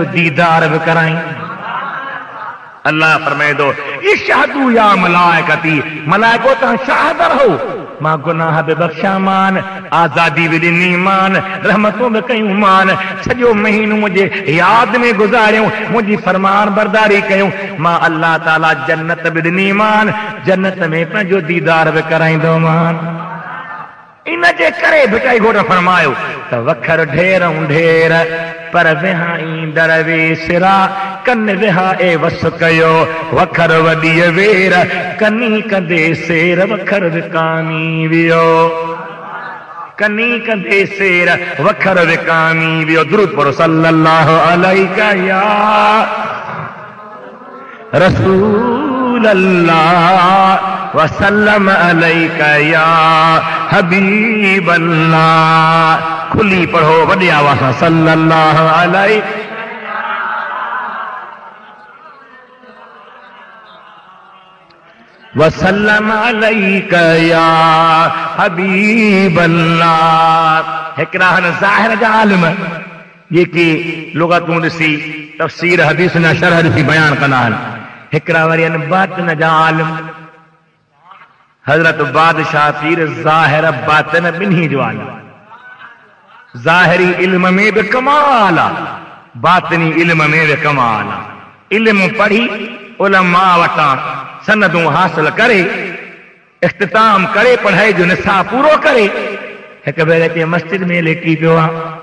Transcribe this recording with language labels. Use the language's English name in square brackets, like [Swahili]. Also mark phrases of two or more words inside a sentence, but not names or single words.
[Sindhi] दीदार बि कराई अल्लाह फरमाए थो [Arabic] اشهدوا يا ملائكتي [Sindhi] मलाइको तव्हां शाहिद रहो मां गुनाह बि बख़्शामान आज़ादी बि ॾिनीमान रहमतूं बि कयूं मान सॼो महीनो मुंहिंजे यादि में गुज़ारियूं मुंहिंजी फरमान बरदारी कयूं मां अल्लाह ताला जन्नत बि ॾिनीमान जन्नत में पंहिंजो दीदार बि कराईंदोमान इन जे करे भिटाई घोट फरमायो त वखर ढेरूं ढेर पर विहाई दरवे सिरा कन विहा ए वस कयो वखर वॾी वेर कनी कंदे सेर वखर विकामी वियो कनी कंदे सेर वखर विकामी वियो दुरूद पढ़ो [Arabic] صلى الله عليك يا رسول الله وسلم عليك يا حبيب الله [Sindhi] खुली पढ़ो वॾे आवाज़ सां [Arabic] صلى الله عليه وسلم عليك يا حبيب الله [Sindhi] हिकिड़ा ज़ाहिर जा आलिम जेके लुग़तूं ॾिसी तफ़सीर हदीस जा शरह ॾिसी बयान कंदा आहिनि हिकिड़ा वरी आहिनि बातिन जा आलिम हज़रत बादशाह पीर ज़ाहिर बातिन ॿिन्ही जो आलिम ज़ाहिरी इल्म में बि कमाल आहे बातिनी इल्म में बि कमाल आहे इल्म पढ़ी उलमा वटां सनदूं हासिल करे इख्तिताम करे पढ़ाई जो निसाब पूरो करे हिकु भेरे अचे मस्जिद में लेटी पियो आहे